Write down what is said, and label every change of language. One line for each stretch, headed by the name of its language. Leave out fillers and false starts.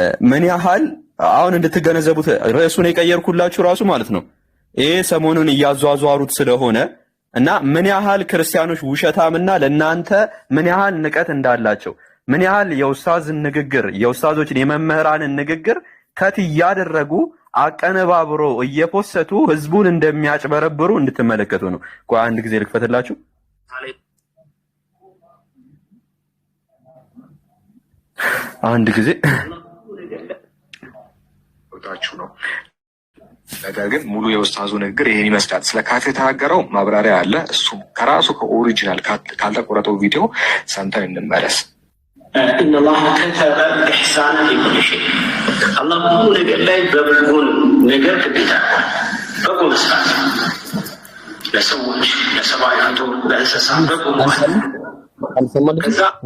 Amharic: ምን ያህል አሁን እንድትገነዘቡት ርዕሱን የቀየርኩላችሁ ራሱ ማለት ነው። ይሄ ሰሞኑን እያዟዟሩት ስለሆነ እና ምን ያህል ክርስቲያኖች ውሸታምና ለናንተ ምን ያህል ንቀት እንዳላቸው ምን ያህል የኡስታዞችን የመምህራንን ንግግር ከት እያደረጉ አቀነባብሮ እየፖሰቱ ህዝቡን እንደሚያጭበረብሩ እንድትመለከቱ ነው። ቆይ አንድ ጊዜ ልክፈትላችሁ። አንድ ጊዜ ታችሁ ነው። ነገር ግን ሙሉ የኡስታዙ ንግግር ይሄን ይመስላል። ስለ ካፌ የተናገረው ማብራሪያ አለ። እሱም ከራሱ ከኦሪጂናል ካልተቆረጠው ቪዲዮ ሰምተን እንመለስ።
Arabic: إن الله كتب الإحسان في كل شيء.
Amharic: الله كل ነገር ላይ በበጎን ነገር ግዴታ በጎ መስራት ለሰዎች ለሰብአዊ ፍጡር ለእንስሳ በጎ ማለት